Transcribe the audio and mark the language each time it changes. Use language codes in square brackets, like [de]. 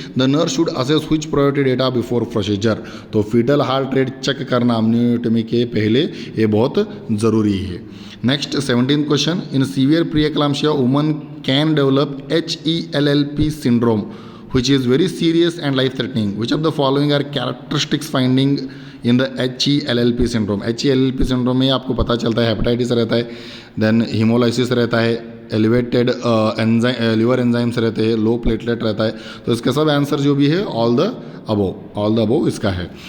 [en] The nurse should assess which priority data before procedure. [hi] तो fetal heart rate check करना अम्नियोटोमी के पहले ये बहुत ज़रूरी है। [en] Next 17th question, in severe pre eclampsia woman can develop HELLP syndrome which is very serious and life threatening. Which of the following are characteristics finding in the HELLP syndrome. [hi] HELLP syndrome में आपको पता चलता है hepatitis रहता है, then haemolysis रहता है, elevated liver enzymes रहते हैं, लो प्लेटलेट रहता है। तो इसका सब आंसर जो भी है ऑल द अबोव इसका है।